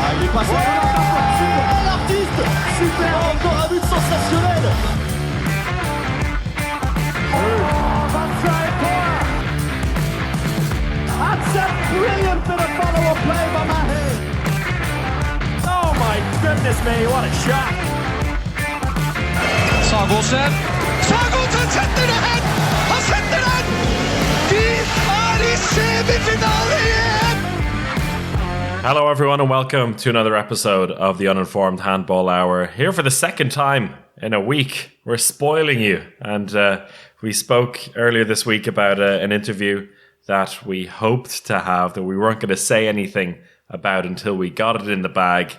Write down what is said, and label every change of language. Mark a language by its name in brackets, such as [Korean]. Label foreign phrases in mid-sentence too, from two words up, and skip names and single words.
[French] passe super. L'artiste, super, encore un but sensationnel. [English] That's a brilliant bit of follow-up play by Mahe. Oh my goodness me, what a shot. [Norwegian] Sagosen setter det hen! Han setter den! De er i semifinale igjen! [English] Hello everyone and welcome to another episode of the Uninformed Handball Hour. Here for the second time in a week. We're spoiling you. And we spoke earlier this week about an interview that we hoped to have that we weren't going to say anything about until we got it in the bag.